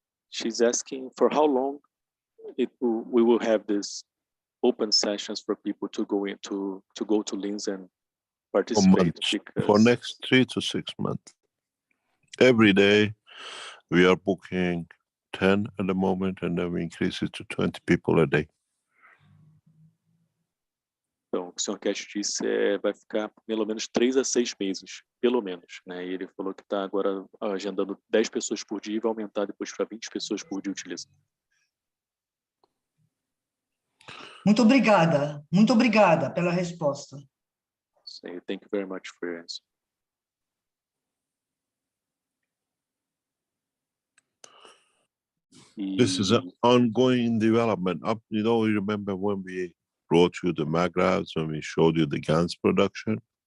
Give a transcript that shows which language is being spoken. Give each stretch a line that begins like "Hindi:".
English: She's asking for how long we will have these open sessions for people to go to Linz and participate. For next 3 to 6 months. Every day we are booking 10 at the moment, and then we increase it to 20 people a day.
Portuguese: Então, o que o senhor Keshe disse vai ficar pelo menos 3 a 6 meses, pelo menos, né? E ele falou que está agora agendando 10 pessoas por dia e vai aumentar depois para 20 pessoas por dia utilizando. Muito obrigada pela resposta.
English: So, thank you very much for your answer. This is an ongoing development. You remember when we brought you the magraphs, when we showed you the GANs production?